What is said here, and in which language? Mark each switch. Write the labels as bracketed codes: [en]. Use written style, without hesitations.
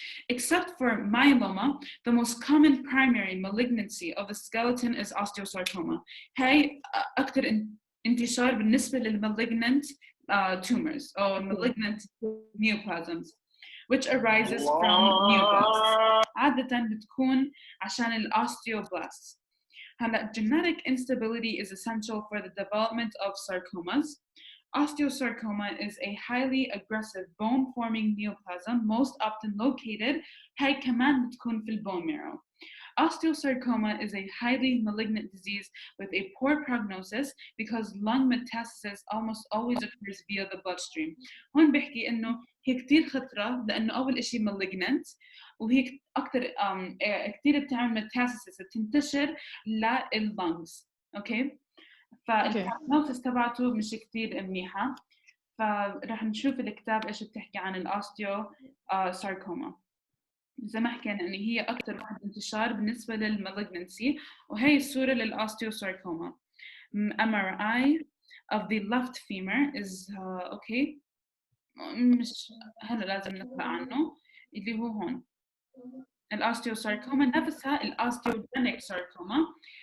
[en] Except for myeloma, the most common primary malignancy of the skeleton is osteosarcoma. [ar] هاي أكثر انتشار بالنسبة [en] للmalignant tumors or malignant neoplasms, which arises from neoplasms. [ar] عادة بتكون عشان الosteoblasts. [en] هلا genetic instability is essential for the development of sarcomas. Osteosarcoma is a highly aggressive bone-forming neoplasm, most often located [ar] هاي كمان بتكون في [en] الbone marrow. Osteosarcoma is a highly malignant disease with a poor prognosis because lung metastasis almost always occurs via the bloodstream. [ar] هون بحكي إنه هي كتير خطرة لأنه أول إشي malignant، وهي أكتر كتير بتعمل metastasis، بتنتشر لللungs. أوكي؟ فالبروجنوسيس تبعته مش كتير منيحة. فرح نشوف الكتاب ايش بتحكي عن الاوستيو ساركوما. زي ما حكينا ان هي اكثر واحد انتشار بالنسبه للمالجنسي، وهي الصوره للاوستيو ساركوما. [en] MRI of the left femur is okay. [ar] مش هلا لازم نقرا عنه، اللي هو هون الاوستيوساركوما نفسها الاوستيوجينيك ساركوما.